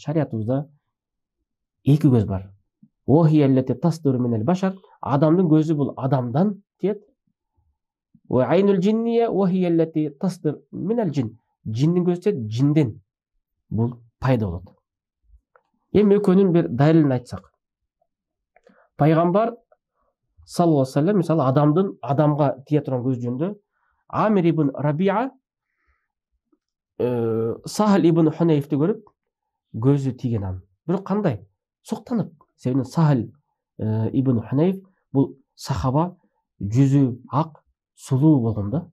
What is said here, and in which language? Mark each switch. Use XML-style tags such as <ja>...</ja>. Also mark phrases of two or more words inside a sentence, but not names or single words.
<ky>Шариятыбызда эки көз бар.</ky> <ar>وهي التي تصدر من البشر,</ar> <ky>адамдын көзү бул адамдан дейт.</ky> <ar>وعين الجنية وهي التي تصدر من الجن,</ar> <ky>жиндин көзү дейт, жинден бул пайда болот. Эми экөөнүн бир далилин айтсак. Пайгамбар</ky> <ar>صلى الله عليه وسلم</ar> <ky>мисалы адамдын адамга тие турган көз жөнүндө Амир ибн Рабиа Сахл ибн Хунайфти көрүп көзү тийген анын. Бирок кандай? Суктанып. Себеби Сахл ибн Хунайф бул сахаба, жүзү ак, сулуу болгон да.</ky>